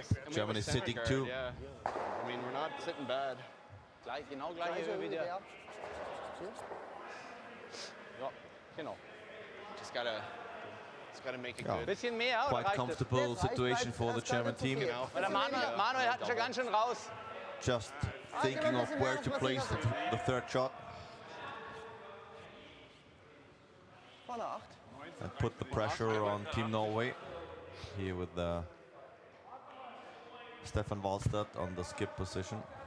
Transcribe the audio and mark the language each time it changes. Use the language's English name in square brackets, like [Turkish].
[English] Germany sitting 2. Yeah. I mean, we're not sitting bad. [German] Genau gleich wie dir. Genau. [English] Just gotta make it good. [German] Bisschen mehr, oder [English] Quite [German] reicht es? [English] comfortable situation for the German team. [German] Weil der Manuel hat ihn schon ganz schön raus. [English] Just thinking of where to place the third shot. [German] Vorne 8. [English] And put the pressure on Team Norway. Here with Stefan Walstad on the skip position.